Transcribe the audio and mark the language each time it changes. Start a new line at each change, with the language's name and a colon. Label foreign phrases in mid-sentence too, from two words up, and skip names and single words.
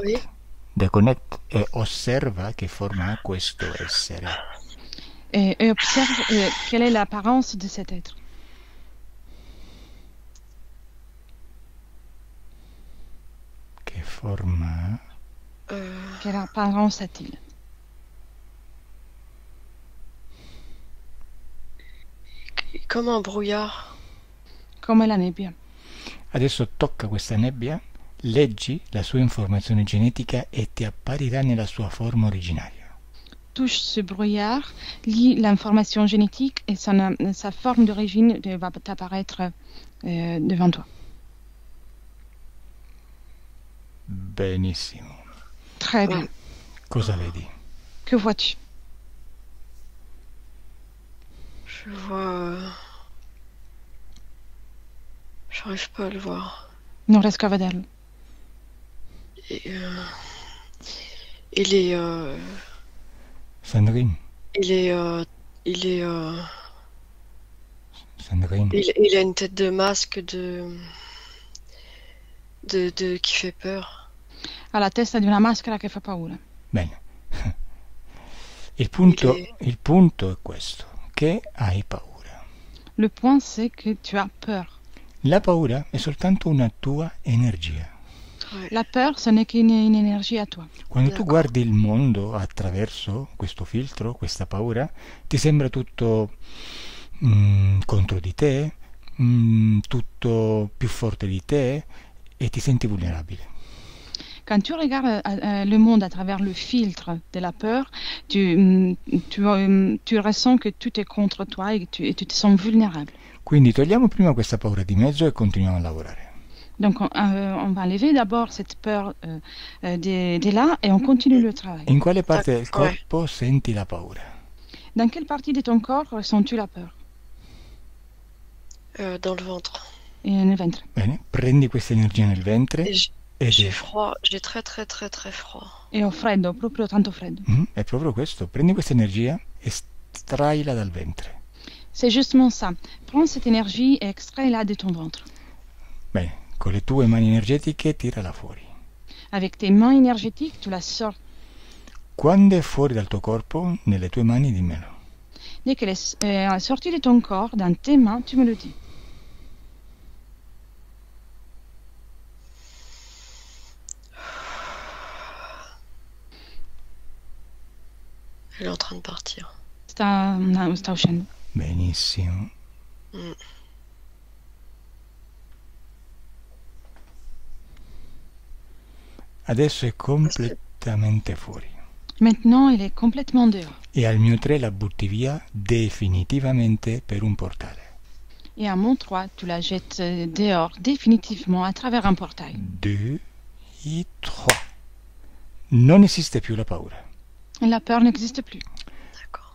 French: Oui.
Italian: Deconnette e osserva che forma ha questo essere.
French: Et observe quelle est l'apparence de cet être.
Italian: Che forma ha?
French: Quelle apparence a-t-il? Comme un brouillard.
Italian: Come la nebbia. Adesso tocca questa nebbia, leggi la sua informazione genetica e ti apparirà nella sua forma originaria.
French: Touche ce brouillard, lis l'information génétique et sa forme d'origine va t'apparaître devant toi.
Italian: Benissimo.
French: Très bien.
Italian: Cosa vedi?
French: Que vois-tu? Je vois. J'arrive pas à le voir.
Italian: Non riesco a vederlo.
French: Et, il est. Sandrine? Sandrine? Il a une tête de masque qui fait peur.
Italian: Ha la testa di una maschera che fa paura. Bene. Il punto è questo, che hai paura.
French: Le point, c'est que tu as peur.
Italian: La paura è soltanto una tua energia.
French: Ouais. La peur, ce n'est qu'une énergie à toi.
Italian: Quando tu guardi il mondo attraverso questo filtro, questa paura, ti sembra tutto contro di te, tutto più forte di te e ti senti vulnerabile.
French: Quand tu regardes le monde à travers le filtre de la peur, tu ressens que tout est contre toi et tu te sens vulnérable.
Italian: Quindi togliamo prima questa paura di mezzo e continuiamo a lavorare.
French: Donc on va enlever d'abord cette peur de là et on continue le travail.
Italian: In quale parte del corpo senti la paura?
French: Dans quelle partie de ton corps ressens-tu la peur? Dans le ventre.
Italian: Et nel ventre. Bene, prendi questa energia nel ventre
French: j'ai froid, j'ai très froid.
Italian: E ho freddo, proprio tanto freddo. È proprio questo, prendi questa energia e estraila dal ventre.
French: C'est justement ça. Prends cette énergie et extrais-la de ton ventre.
Italian: Bene, con le tue mani energetiche tirala fuori.
French: Avec tes mains énergétiques, tu la sors.
Italian: Quando è fuori dal tuo corpo, nelle tue mani dimmelo.
French: Dès qu'elle est sortie de ton corps, dans tes mains, tu me le dis. Elle est en train de partir.
Italian: Sta uscendo. Benissimo. Adesso è completamente fuori.
French: Maintenant, il est complètement dehors.
Italian: E al mio 3 la butti via definitivamente per un portale.
French: Et à mon 3, tu la jettes dehors définitivement à travers un portail. 2 et 3.
Italian: Non esiste più la paura.
French: Et la peur n'existe plus. D'accord.